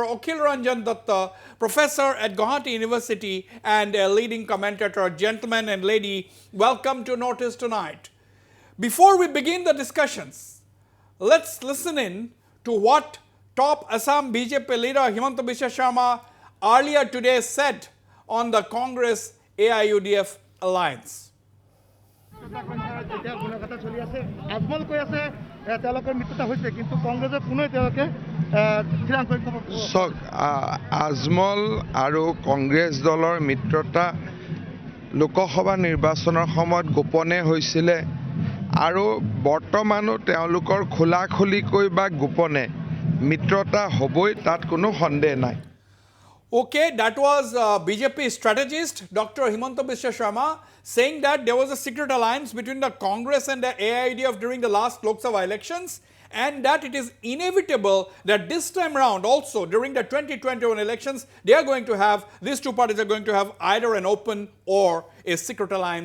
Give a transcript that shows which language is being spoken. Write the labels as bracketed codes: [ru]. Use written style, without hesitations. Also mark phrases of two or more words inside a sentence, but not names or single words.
[en] Akhil Ranjan Dutta, professor at Guwahati University and a leading commentator. Gentlemen and lady, welcome to Northeast Tonight. Before we begin the discussions, let's listen in to what top Assam BJP leader Himanta Biswa Sharma earlier today said on the Congress AIUDF alliance. [as] So, আজমল আৰু কংগ্ৰেছ দলৰ মিত্ৰতা লোকসভা নিৰ্বাচনৰ সময়ত গোপনে হৈছিলে আৰু বৰ্তমানো তেওঁলোকৰ খোলাখুলিকৈ বা গোপনে মিত্ৰতা হ'বই তাত কোনো সন্দেহ নাই. Okay, that was BJP strategist Dr. Himanta Biswa Sharma saying that there was a secret alliance between the Congress and the AIUDF during the last Lok Sabha elections, and that it is inevitable that this time round also during the 2021 elections, these two parties are going to have either an open or a secret alliance.